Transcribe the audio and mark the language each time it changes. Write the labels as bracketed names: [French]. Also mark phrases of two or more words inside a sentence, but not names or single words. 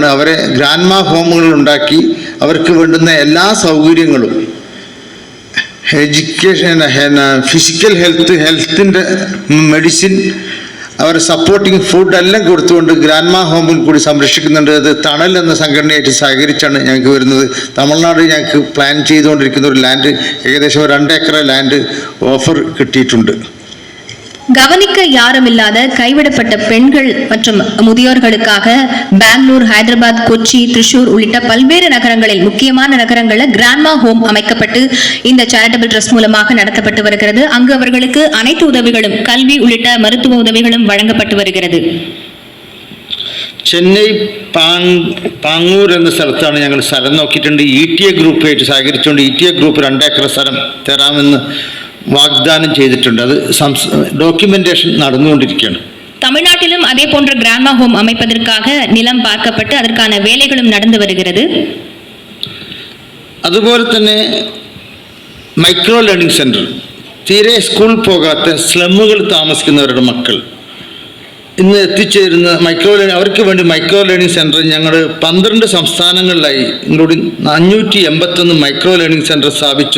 [Malayalam] അവരെ [English] grandma homes [Malayalam] ഉണ്ടാക്കി അവർക്ക് വേണ്ടുന്ന എല്ലാ സൗകര്യങ്ങളും എഡ്യൂക്കേഷൻ, ഫിസിക്കൽ ഹെൽത്തിൻ്റെ മെഡിസിൻ, അവർ [English] supporting food [Malayalam] എല്ലാം കൊടുത്തുകൊണ്ട് [English] grandma home [Malayalam] കൂടി സംരക്ഷിക്കുന്നുണ്ട്. അത് തണൽ എന്ന സംഘടനയായിട്ട് സഹകരിച്ചാണ് ഞങ്ങൾക്ക് വരുന്നത്. തമിഴ്നാട് ഞങ്ങൾക്ക് പ്ലാൻ ചെയ്തുകൊണ്ടിരിക്കുന്ന ഒരു ലാൻഡ് ഏകദേശം 2 ഏക്കർ [English] land offer [Malayalam] കിട്ടിയിട്ടുണ്ട്. [Tamil] கவனிக்க யாருமில்லாத கைவிடப்பட்ட பெண்கள் மற்றும் முதியோர்களுக்காக பெங்களூர், ஹைதராபாத், கொச்சி, திருச்சூர் உள்ளிட்ட பல்வேறு நகரங்களில், முக்கியமான நகரங்களில் [English] grandma home [Tamil] அமைக்கப்பட்டு இந்த [English] charitable trust [Tamil] மூலமாக நடத்தப்பட்டு வருகிறது. அங்கு அவர்களுக்கு அனைத்து உதவிகளும், கல்வி உள்ளிட்ட மருத்துவ உதவிகளும் வழங்கப்பட்டு வருகிறது. [Malayalam] ചെന്നൈ പാങ്ങൂർ എന്ന സ്ഥലത്താണ് ഞങ്ങൾ സ്ഥലം നോക്കിയിട്ടുണ്ട്. ETA ഗ്രൂപ്പായിട്ട് സഹകരിച്ചുകൊണ്ട് ETA ഗ്രൂപ്പ് 2 ഏക്കർ സ്ഥലം തരാമെന്ന് വാഗ്ദാനം ചെയ്തിട്ടുണ്ട്. അത് ഡോക്യുമെന്റേഷൻ നടന്നുകൊണ്ടിരിക്കുകയാണ്. [Tamil] தமிழ்நாட்டிலும் அதே போன்ற [English] grandma home [Tamil] அமைப்பதற்காக நிலம் பார்க்கப்பட்டு அதற்கான வேலைகளும் நடந்து வருகிறது. [Malayalam] അതുപോലെ തന്നെ [English] micro learning center, [Malayalam] തീരെ സ്കൂൾ പോകാത്ത സ്ലമ്മുകൾ താമസിക്കുന്നവരുടെ മക്കൾ ഇന്ന് എത്തിച്ചേരുന്ന അവർക്ക് വേണ്ടി [English] micro learning center [Malayalam] ഞങ്ങൾ 12 സംസ്ഥാനങ്ങളിലായി ഇൻക്ലൂഡിങ് 581 [English] micro learning center [Malayalam] സ്ഥാപിച്ചു.